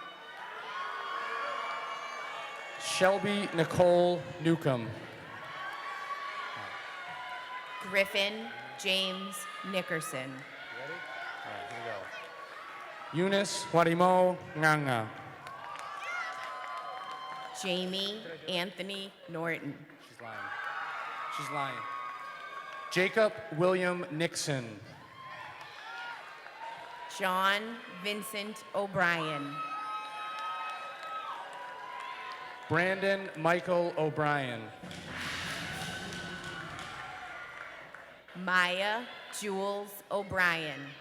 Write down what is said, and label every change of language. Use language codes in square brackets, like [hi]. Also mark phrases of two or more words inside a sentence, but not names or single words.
[en] Shelby Nicole Newcomb. Griffin James Nickerson. Eunice Warimo Nganga. Jamie Anthony Norton. She's lying. Jacob William Nixon. John Vincent O'Brien. Brandon Michael O'Brien. Maya Jules O'Brien.